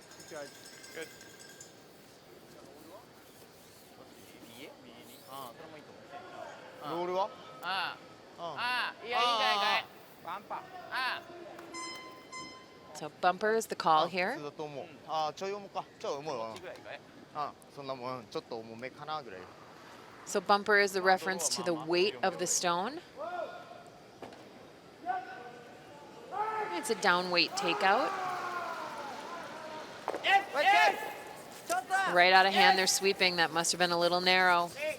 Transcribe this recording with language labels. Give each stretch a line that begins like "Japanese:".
English: Good. Good. So bumper is the call here.
Japanese: ちょっと重い。ああ、ちょい重か。ちょい重いわ。そんなもん、ちょっと重めかなぐらい。
English: So bumper is the reference to the weight of the stone. It's a down weight takeout. Right out of hand, they're sweeping. That must have been a little narrow.